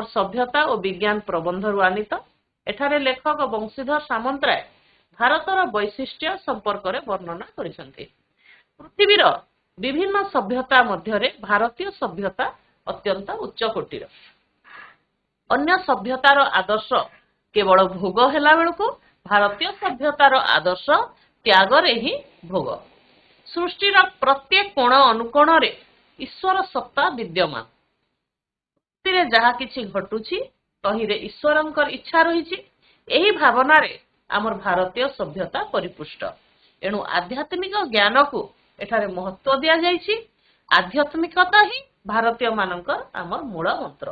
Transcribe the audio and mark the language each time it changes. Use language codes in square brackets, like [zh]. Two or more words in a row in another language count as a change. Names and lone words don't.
[or] ସଭ୍ୟତା ଔର ବିଜ୍ଞାନ ପ୍ରବନ୍ଧରୁ ଆନୀତ ଏଠାରେ ଲେଖକ ବଂଶୀଧର ସାମନ୍ତରାୟ ଭାରତର ବୈଶିଷ୍ଟ୍ୟ ସମ୍ପର୍କରେ ବର୍ଣ୍ଣନା କରିଛନ୍ତି ପୃଥିବୀର ବିଭିନ୍ନ ସଭ୍ୟତା ମଧ୍ୟରେ ଭାରତୀୟ ସଭ୍ୟତା ଅତ୍ୟନ୍ତ ଉଚ୍ଚ କୋଟିର ଅନ୍ୟ ସଭ୍ୟତାର ଆଦର୍ଶ କେବଳ ଭୋଗ ହେଲା ବେଳକୁ ଭାରତୀୟ ସଭ୍ୟତାର ଆଦର୍ଶ ତ୍ୟାଗ ରେ ହିଁ ଭୋଗ ସୃଷ୍ଟିର ପ୍ରତ୍ୟେକ କୋଣ ଅନୁକୋଣ ରେ ଈଶ୍ୱର ସତ୍ତା ବିଦ୍ୟମାନ ପୃଥିବୀରେ ଯାହା କିଛି ଘଟୁଛି ତହିଁରେ ଈଶ୍ୱରଙ୍କର ଇଚ୍ଛା ରହିଛି। ଏହି ଭାବନାରେ ଆମର ଭାରତୀୟ ସଭ୍ୟତା ପରିପୁଷ୍ଟ। ଏଣୁ ଆଧ୍ୟାତ୍ମିକ ଜ୍ଞାନକୁ ଏଠାରେ ମହତ୍ୱ ଦିଆଯାଇଛି। ଆଧ୍ୟାତ୍ମିକତା ହିଁ ଭାରତୀୟ ମାନଙ୍କର ଆମର ମୂଳ ମନ୍ତ୍ର।